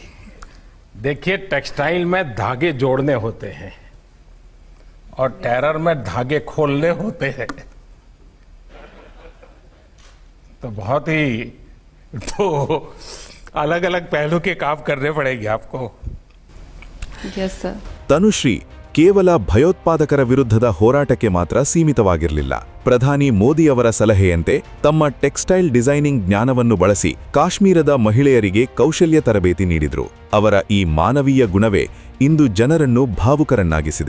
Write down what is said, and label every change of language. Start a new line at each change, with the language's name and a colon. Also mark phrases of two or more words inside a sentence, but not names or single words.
Hindi: देखिए, टेक्सटाइल में धागे जोड़ने होते हैं और टेरर में धागे खोलने होते हैं. तो बहुत ही अलग अलग पहलू के काम करने पड़ेंगे आपको.
English: yes sir.
Kannada: तनुश्री ಕೇವಲ ಭಯೋತ್ಪಾದಕರ ವಿರುದ್ಧದ ಹೋರಾಟಕ್ಕೆ ಮಾತ್ರ ಸೀಮಿತವಾಗಿರಲಿಲ್ಲ. ಪ್ರಧಾನಿ ಮೋದಿ ಅವರ ಸಲಹೆಯಂತೆ ತಮ್ಮ
English: textile designing
Kannada: ಜ್ಞಾನವನ್ನು ಬಳಸಿ ಕಾಶ್ಮೀರದ ಮಹಿಳೆಯರಿಗೆ ಕೌಶಲ್ಯ ತರಬೇತಿ ನೀಡಿದ್ರು. ಅವರ ಈ ಮಾನವೀಯ ಗುಣವೇ ಇಂದು ಜನರನ್ನು ಭಾವುಕರನ್ನಾಗಿಸಿದೆ.